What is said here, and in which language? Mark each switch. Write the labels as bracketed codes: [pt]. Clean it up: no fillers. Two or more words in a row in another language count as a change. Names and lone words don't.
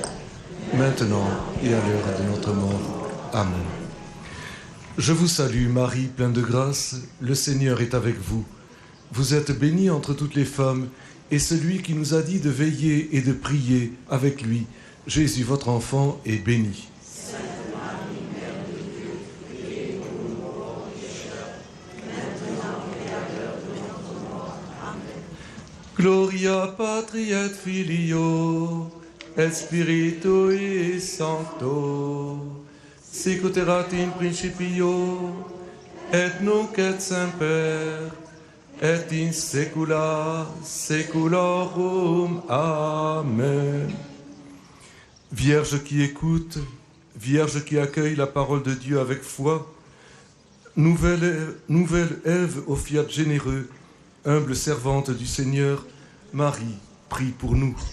[fr] maintenant et à l'heure de notre mort. Amen. Je vous salue, Marie, pleine de grâce, le Seigneur est avec vous. Vous êtes bénie entre toutes les femmes, et celui qui nous a dit de veiller et de prier avec lui, Jésus, votre enfant, est béni. [la] Gloria Patri et Filio et Spiritui Sancto, sic ut erat in principio, et nunc et semper, et in saecula saeculorum. Amen. [fr] Vierge qui écoute, Vierge qui accueille la parole de Dieu avec foi, nouvelle Ève au fiat généreux, humble servante du Seigneur, Marie, prie pour nous.